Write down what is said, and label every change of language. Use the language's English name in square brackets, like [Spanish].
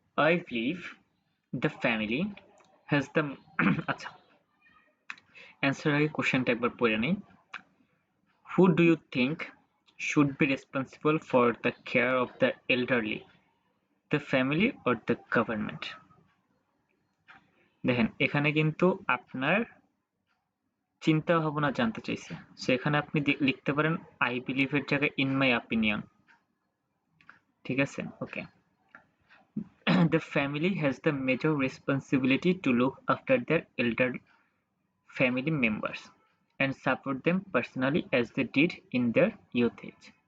[English] I believe the family has the [Bangla] আচ্ছা, answer আগে কোশ্চেনটা একবার পড়ে নেই। [English] Who do you think should be responsible for the care of the elderly, the family or the government? [Bangla] দেখেন এখানে কিন্তু আপনার চিন্তা ভাবনা জানতে চাইছে, সেখানে আপনি লিখতে পারেন আই বিলিভ এর জায়গায় ইন মাই অপিনিয়ন, ঠিক আছে। [English] Okay, the family has the major responsibility to look after their elder family members and support them personally as they did in their youth age.